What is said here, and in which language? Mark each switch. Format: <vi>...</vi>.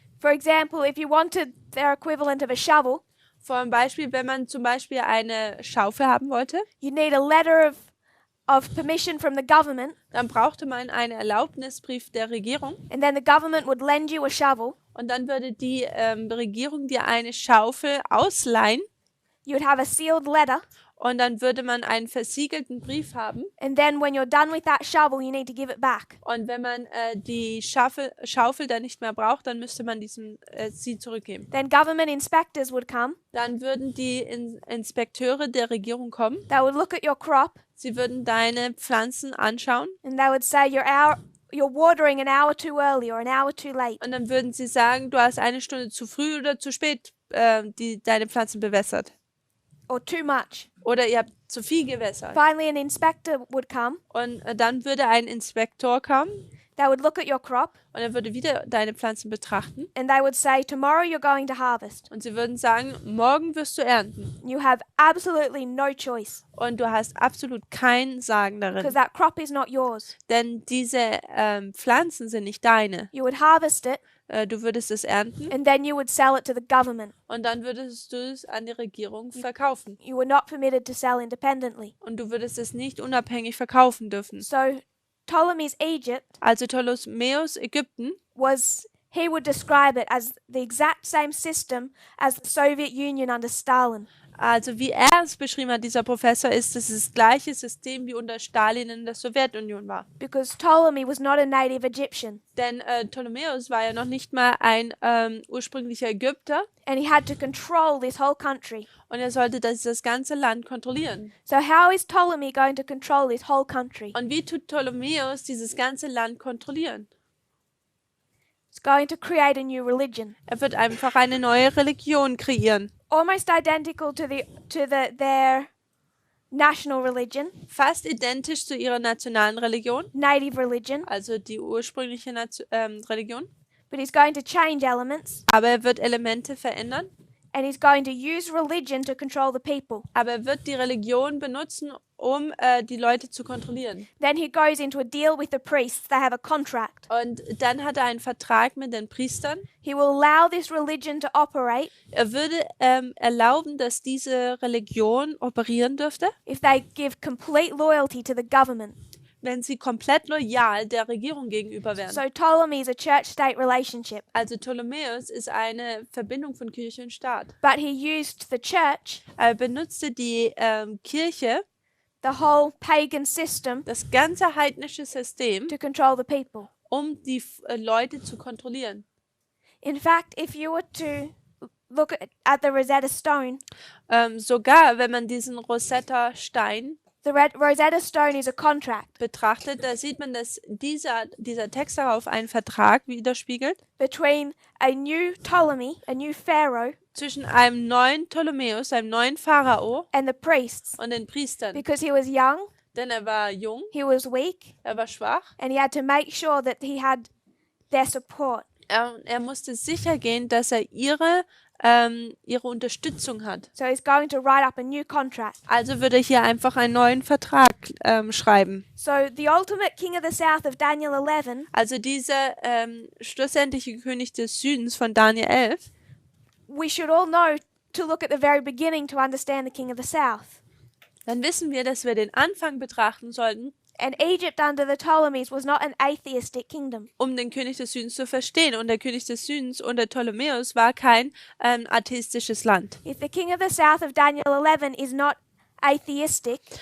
<en>For example, if you wanted their equivalent of a shovel,</en> <de>Vor einem Beispiel, wenn man zum Beispiel eine Schaufel haben wollte,</de> <en>you need a letter of permission from the government,</en> <de>dann brauchte man einen Erlaubnisbrief der Regierung</de> <en>and then the government would lend you a shovel.</en> <de>und dann würde die Regierung dir eine Schaufel ausleihen</de> <en>You'd have a sealed letter,</en> <de>und dann würde man einen versiegelten Brief haben</de> <en>and then when you're done with that shovel, you need to give it back.</en> <de>und wenn man die Schaufel dann nicht mehr braucht, dann müsste man sie zurückgeben.</de> <en>Then government inspectors would come.</en> <de>Dann würden die Inspekteure der Regierung kommen,</de> <en>They would look at your crop,</en> <de>sie würden deine Pflanzen anschauen</de> <en>and they would say you're watering an hour too early or an hour too late.</en> <de>und dann würden sie sagen, du hast eine Stunde zu früh oder zu spät deine Pflanzen bewässert.</de> <en>Or too much.</en> <de>Oder ihr habt zu viel gewässert.</de> <en>Finally, an inspector would come.</en> <de>Und dann würde ein Inspektor kommen</de> <en>They would look at your crop,</en> <de>und er würde wieder deine Pflanzen betrachten</de> <en>and they would say, tomorrow you're going to harvest.</en> <de>und sie würden sagen, morgen wirst du ernten</de> <en>You have absolutely no choice,</en> <de>und du hast absolut kein Sagen</de> <en>because</en> <de>darin,</de> <en>that crop is not yours.</en> <de>denn diese Pflanzen sind nicht deine.</de> <en>You would harvest it,</en> <de>Du würdest es ernten</de> <en>and then you would sell it to the government.</en> <de>und dann würdest du es an die Regierung verkaufen</de> <en>You were not permitted to sell independently.</en> <de>und du würdest es nicht unabhängig verkaufen dürfen.</de> <en>So Ptolemy's Egypt</en> <de>Also Ptolemäus Ägypten</de> <en>he would describe it as the exact same system as the Soviet Union under Stalin.</en> <de>Also wie er es beschrieben hat, dieser Professor, ist es das gleiche System wie unter Stalin in der Sowjetunion war.</de> <en>Because Ptolemy was not a native Egyptian,</en> <de>Denn Ptolemäus war ja noch nicht mal ein ursprünglicher Ägypter</de> <en>and he had to control this whole country.</en> <de>und er sollte das ganze Land kontrollieren.</de> <en>So how is Ptolemy going to control this whole country?</en> <de>Und wie tut Ptolemäus dieses ganze Land kontrollieren?</de> <en>He's going to create a new religion,</en> <de>Er wird einfach eine neue Religion kreieren.</de> <en>almost identical to their national religion,</en> <de>Fast identisch zu ihrer nationalen Religion,</de> <en>native religion,</en> <de>also die ursprüngliche Religion.</de> <en>but he's going to change elements,</en> <de>Aber er wird Elemente verändern.</de> <en>and he's going to use religion to control the people.</en> <de>Aber er wird die Religion benutzen, um die Leute zu kontrollieren.</de> <en>Then he goes into a deal with the priests. They have a contract.</en> <de>Und dann hat er einen Vertrag mit den Priestern.</de> <en>He will allow this religion to operate</en> <de>Er würde erlauben, dass diese Religion operieren dürfte,</de> <en>if they give complete loyalty to the government.</en> <de>wenn sie komplett loyal der Regierung gegenüber wären.</de> <en>So Ptolemy is a church-state relationship,</en> <de>Also Ptolemäus ist eine Verbindung von Kirche und Staat.</de> <en>but he used the church,</en> <de>Er benutzte die Kirche,</de> <en>the whole pagan system,</en> <de>das ganze heidnische System,</de> <en>to control the people.</en> <de>um die Leute zu kontrollieren.</de> <en>In fact, if you were to look at the Rosetta Stone,</en> <de>Sogar wenn man diesen Rosetta-Stein</de> <en>The Rosetta Stone is a contract</en> <de>betrachtet, da sieht man, dass dieser Text darauf einen Vertrag widerspiegelt</de> <en>between a new Ptolemy, a new Pharaoh,</en> <de>zwischen einem neuen Ptolemäus, einem neuen Pharao</de> <en>and the priests,</en> <de>und den Priestern.</de> <en>because he was young,</en> <de>Denn er war jung,</de> <en>he was weak,</en> <de>er war schwach.</de> <en>and he had to make sure that he had their support.</en> <de>Er musste sicher gehen, dass er ihre Unterstützung hat.</de> <en>So he's going to write up a new contract.</en> <de>Also würde er hier einfach einen neuen Vertrag schreiben.</de> <en>So the ultimate king of the south of Daniel 11</en> <de>Also dieser schlussendliche König des Südens von Daniel 11,</de> <en>we should all know to look at the very beginning to understand the king of the south.</en> <de>dann wissen wir, dass wir den Anfang betrachten sollten,</de> <en>And Egypt under the Ptolemies was not an atheistic kingdom.</en> <de>um den König des Südens zu verstehen. Und der König des Südens unter Ptolemäus war kein atheistisches Land.</de> <en>If the king of the south of Daniel 11 is not atheistic,</en>